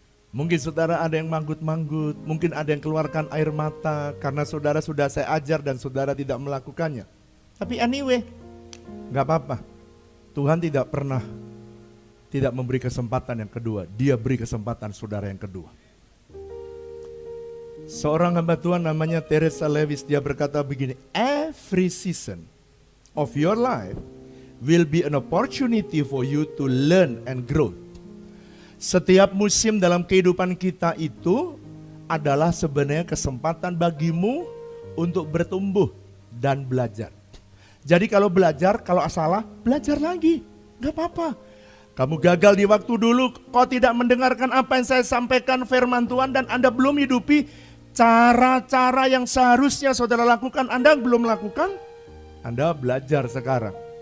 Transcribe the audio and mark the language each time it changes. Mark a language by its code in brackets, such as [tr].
[id] Mungkin saudara ada yang manggut-manggut, mungkin ada yang keluarkan air mata karena saudara sudah saya ajar dan saudara tidak melakukannya. Tapi anyway, gak apa-apa. Tuhan tidak pernah tidak memberi kesempatan yang kedua. Dia beri kesempatan saudara yang kedua. Seorang hamba Tuhan namanya Teresa Lewis, dia berkata begini, [en] every season of your life will be an opportunity for you to learn and grow. [id] Setiap musim dalam kehidupan kita itu adalah sebenarnya kesempatan bagimu untuk bertumbuh dan belajar. Jadi kalau belajar, kalau salah, belajar lagi. Gak apa-apa. Kamu gagal di waktu dulu, kau tidak mendengarkan apa yang saya sampaikan firman Tuhan dan Anda belum hidupi cara-cara yang seharusnya saudara lakukan, Anda belum lakukan, Anda belajar sekarang.